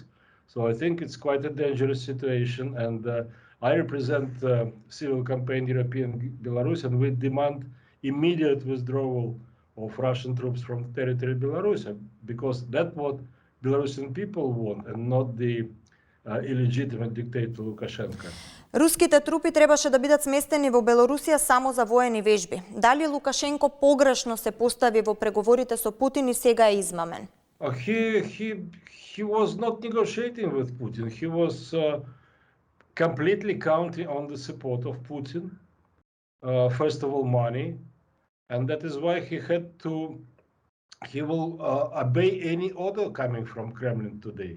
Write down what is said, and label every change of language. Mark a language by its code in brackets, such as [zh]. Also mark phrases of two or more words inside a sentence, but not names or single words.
[en] So I think it's quite a dangerous situation, and I represent Civil Campaign European Belarus, and we demand immediate withdrawal of Russian troops from the territory of Belarus, because that's what Belarusian people want, and not the illegitimate dictator Lukashenko. [mk] Руските трупи требаше да бидат сместени во Белорусија само за воени вежби. Дали Лукашенко погрешно се постави во преговорите со Путин и сега е измамен? [en] He was not negotiating with Putin. He was completely counting on the support of Putin. First of all, money, and that is why he will obey any order coming from Kremlin today.